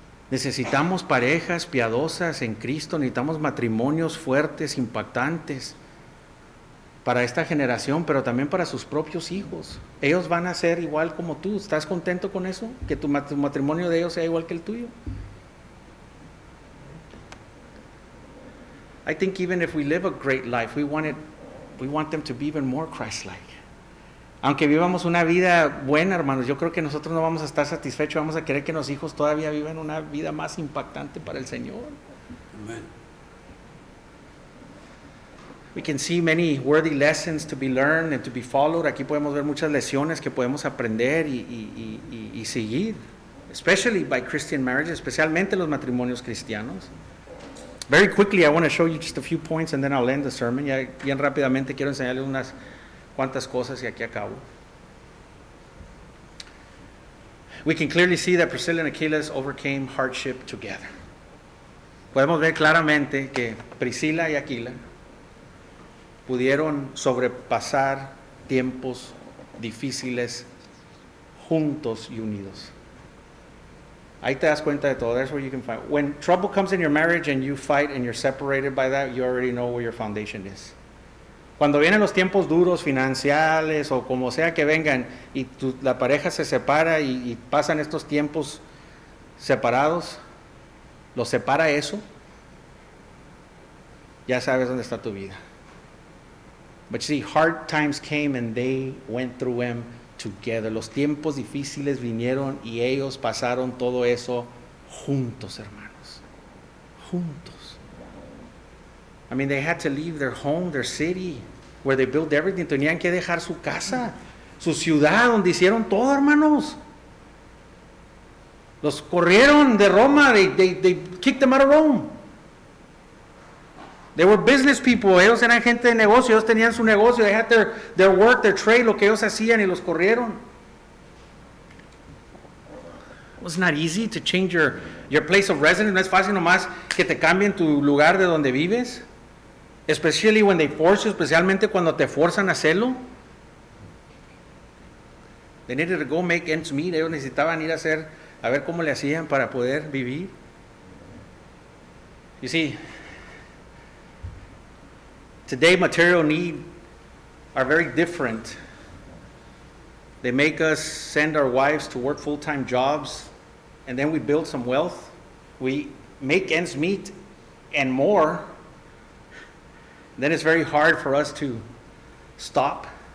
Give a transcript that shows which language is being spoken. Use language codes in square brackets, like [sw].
[es] Necesitamos parejas piadosas en Cristo, necesitamos matrimonios fuertes, impactantes para esta generación, pero también para sus propios hijos. Ellos van a ser igual como tú. ¿Estás contento con eso? Que tu matrimonio de ellos sea igual que el tuyo. [en] I think even if we live a great life, we want them to be even more Christ-like. [es] Aunque vivamos una vida buena, hermanos, yo creo que nosotros no vamos a estar satisfechos, vamos a querer que los hijos todavía vivan una vida más impactante para el Señor. [en] Amen. We can see many worthy lessons to be learned and to be followed. [es] Aquí podemos ver muchas lecciones que podemos aprender y seguir, [en] especially by Christian marriages, [es] especialmente los matrimonios cristianos. [en] Very quickly, I want to show you just a few points and then I'll end the sermon. [es] Ya bien rápidamente quiero enseñarles unas cuantas cosas y aquí acabo. [en] We can clearly see that Priscilla and Aquila overcame hardship together. [es] Podemos ver claramente que Priscila y Aquila pudieron sobrepasar tiempos difíciles juntos y unidos. Ahí te das cuenta de todo. [en] That's where you can find. When trouble comes in your marriage and you fight and you're separated by that, you already know where your foundation is. [es] Cuando vienen los tiempos duros financieros o como sea que vengan y la pareja se separa y pasan estos tiempos separados, los separa eso, ya sabes dónde está tu vida. [en] But you see, hard times came and they went through them together. [es] Los tiempos difíciles vinieron y ellos pasaron todo eso juntos, hermanos. Juntos. [en] I mean, they had to leave their home, their city, where they built everything. [es] Tenían que dejar su casa, su ciudad, donde hicieron todo, hermanos. Los corrieron de Roma. [en] They kicked them out of Rome. They were business people. [es] Ellos eran gente de negocio. Ellos tenían su negocio. [en] They had their work, their trade, [es] lo que ellos hacían y los corrieron. [en] It was not easy to change your place of residence. [es] No es fácil nomás que te cambien tu lugar de donde vives. [en] Especially when they force you, [es] especialmente cuando te forzan a hacerlo. [en] They needed to go make ends meet. [es] Ellos necesitaban ir a ver cómo le hacían para poder vivir. [en] You see, today material needs are very different. They make us send our wives to work full-time jobs, and then we build some wealth. We make ends meet and more. Then it's very hard for us to stop.